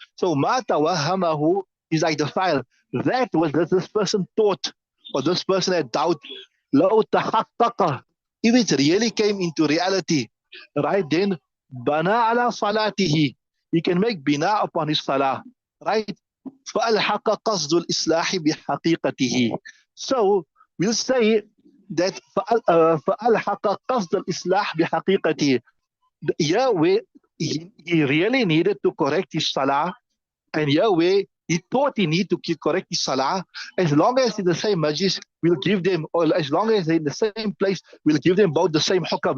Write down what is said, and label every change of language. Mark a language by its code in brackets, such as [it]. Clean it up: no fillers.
[en] So [ar] ما توهمه [en] is like the file. That was that this person thought, or this person had doubt. [ar] لو تحقق, [en] if it really came into reality, right, then [ar] بنى على صلاته, [en] he can make bina upon his salah, right? [ar] فألحق قصد الإصلاح بحقيقته. [en] So we'll say that [ar] فألحق قصد الإصلاح بحقيقته. [en] Here he really needed to correct his salah, And here where he thought he need to correct his salah, as long as in the same masjid, we'll give them, or as long as they're in the same place, we'll give them both the same hukam.